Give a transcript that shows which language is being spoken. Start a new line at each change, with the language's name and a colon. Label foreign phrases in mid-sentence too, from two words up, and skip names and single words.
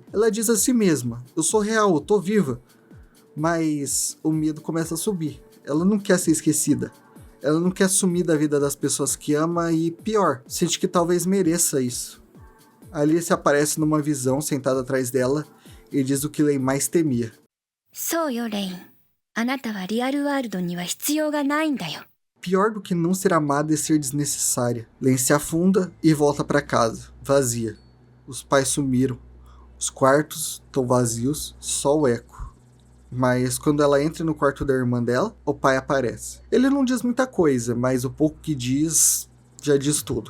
Portuguese: Ela diz a si mesma, eu sou real, eu tô viva. Mas o medo começa a subir. Ela não quer ser esquecida. Ela não quer sumir da vida das pessoas que ama e, pior, sente que talvez mereça isso. Alice aparece numa visão sentada atrás dela e diz o que Len mais temia.
Japanese: そうよ、レイン。あなたはリアルワールドには必要がないんだよ。
Portuguese: Pior do que não ser amada é ser desnecessária. Len se afunda e volta para casa, vazia. Os pais sumiram. Os quartos estão vazios, só o eco. Mas quando ela entra no quarto da irmã dela, o pai aparece. Ele não diz muita coisa, mas o pouco que diz, já diz tudo.